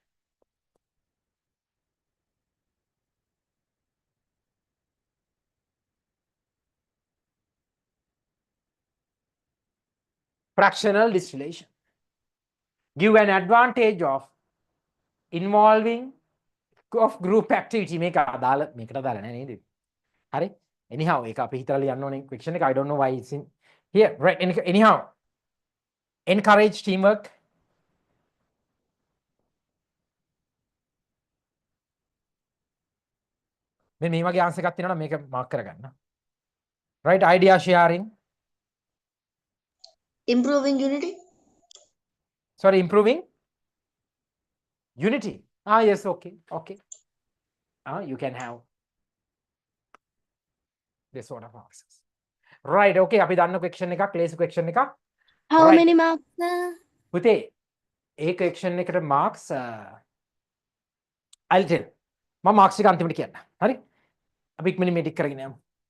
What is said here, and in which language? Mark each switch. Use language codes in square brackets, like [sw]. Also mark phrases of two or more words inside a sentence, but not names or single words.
[en] Fractional distillation give an advantage of involving of group activity. [si] මේක අදාළ මේකට දාලා නැහැ නේද? හරි. Anyhow, ඒක අපි හිතලා ලියන්න ඕනේ question එක. [en] I don't know why it's in here. Right. Anyhow, encourage teamwork. [si] මේ වගේ answer එකක් තියෙනවා නම් මේක mark කරගන්න. [en] Right. Idea sharing. Improving unity. Sorry, improving unity. Yes, okay. Okay. You can have this sort of answers. Right. [si] Okay. අපි දන්න question එකක්, ලේසි question එකක්. [en] How Right. many marks, sir? [si] පුතේ, ඒ question එකට [en] marks I'll tell. [si] මම marks එක අන්තිමට කියන්න. හරි? අපි ඉක්මනින් මේ ටික කරගෙන යමු.